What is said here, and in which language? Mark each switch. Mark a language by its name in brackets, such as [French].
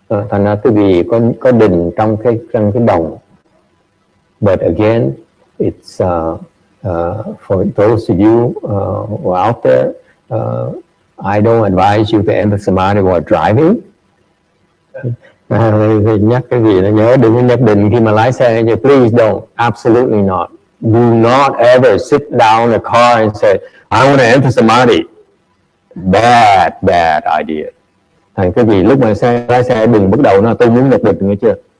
[Vietnamese] Thành ra quý vị có định trong cái đồng. [English] But again, it's for those of you who are out there, I don't advise you to enter samadhi while driving. [Vietnamese] Nhắc cái gì nó nhớ đừng có nhập định khi mà lái xe. [English] Please don't, absolutely not. Do not ever sit down in a car and say, I want to enter samadhi. Bad idea. [Vietnamese] Thành cái gì lúc mà lái xe đừng bắt đầu nó tôi muốn nhập định, nghe chưa?